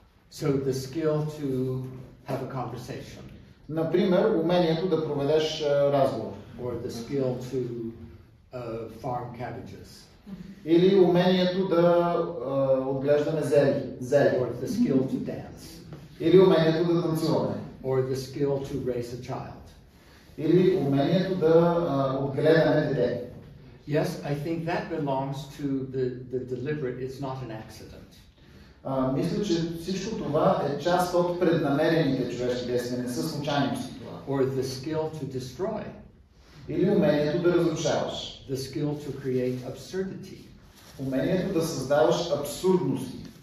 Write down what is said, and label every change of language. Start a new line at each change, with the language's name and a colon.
English: So the skill to have a conversation.
Bulgarian: Например, умението да проведеш разговор.
English: Or the skill to farm cabbages.
Bulgarian: Или умението да отглеждаме зеле.
English: Or the skill to dance.
Bulgarian: Или умението да танцуваме.
English: Or the skill to raise a child.
Bulgarian: Или умението да отгледаме дете.
English: Yes, I think that belongs to the deliberate. It's not an accident.
Bulgarian: Мисля, че всичко това е част от преднамерените човешки действия, не са случайности това.
English: Or the skill to destroy.
Bulgarian: Или умението да разрушаваш.
English: The skill to create absurdity.
Bulgarian: Умението да създаваш абсурдности.